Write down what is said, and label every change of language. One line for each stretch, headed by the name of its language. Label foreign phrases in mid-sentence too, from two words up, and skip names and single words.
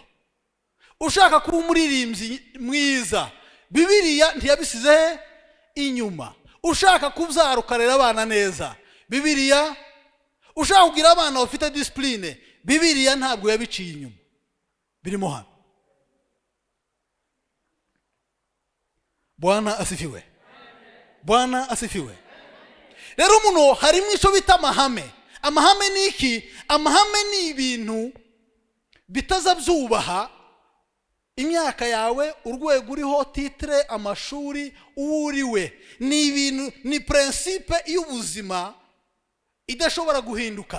Kinyarwanda: Ushaka kuba umuririmbyi mwiza, Bibiliya ntiyabisize inyuma. Ushaka kubyara ukarera abana neza, Bibiliya. Ushaka kugira abana bafite discipline, Bibiliya ntabwo yabiciye inyuma, birimo hano.
Swahili: Bwana asifiwe. Bwana asifiwe.
Kinyarwanda: Rero muno harimo icyo bita amahame. Amahame ni iki? Amahame ni ibintu bitaza byubaha imyaka yawe, urwego uriho, titre, amashuri, uwo uriwe. Ni ibintu, ni principe y'ubuzima idashobora guhinduka.